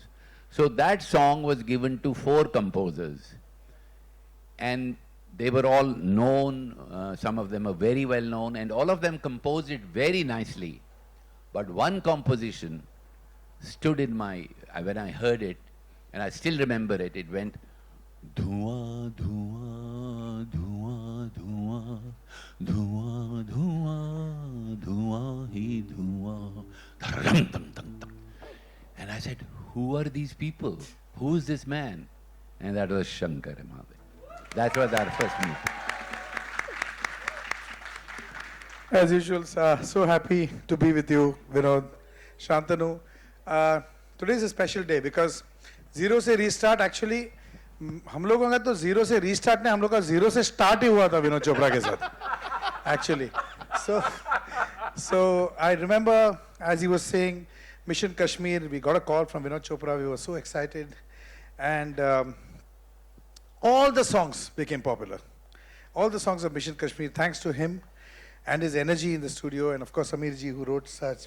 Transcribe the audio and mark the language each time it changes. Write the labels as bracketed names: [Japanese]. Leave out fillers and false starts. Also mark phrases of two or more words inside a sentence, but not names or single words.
[English] So that song was given to 4 composers. And they were all known, some of them are very well known, and all of them composed it very nicely. But one composition stood in my, when I heard it, and I still remember it, it went, [Hindi] धुआँ, धुआँ, धुआँ, धुआँ, धुआँ, धुआँ, धुआँ, ही धुआँ, धरम, dum, dum, dum. [English] And I said, who are these people? Who is this man? And that was Shankar Mahadevan. That was our first meeting. As usual, so happy to be with you, Vinod, Shantanu. Today is a special day because Zero Se Restart actually, [Hindi] हम लोगों का तो जीरो से रीस्टार्ट ने हम लोग का जीरो से स्टार्ट ही हुआ था विनोद चोपड़ा के साथ actually. [English] So I remember as he was saying Mission Kashmir, we got a call from Vinod Chopra. We were so excited, and all the songs became popular. All the songs of Mission Kashmir, thanks to him and his energy in the studio, and of course Samir ji, who wrote such.